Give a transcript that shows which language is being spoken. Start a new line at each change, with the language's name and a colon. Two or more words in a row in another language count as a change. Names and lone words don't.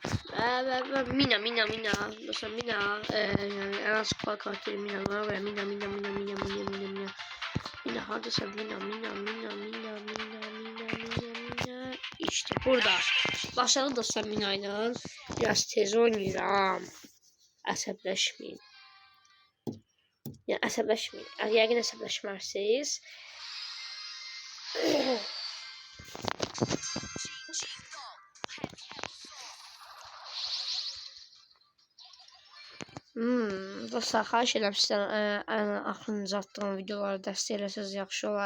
Azerbaijani: Mina. Dostlar Mina.
Turkish: Yani en az kupa karakteri Mina var ve Mina. Mina haradasa Mina. İşte burada. Başladı dostlar Mina ile.
Azerbaijani: Biraz tez oynayıram. Əsəbləşməyin. Yəni əsəbləşməyin. Yəqin əsəbləşmərsiniz. Dostlar, xahiş edirəm sizdən axırıncı atdığım videoları dəstək eləsəz yaxşı olar.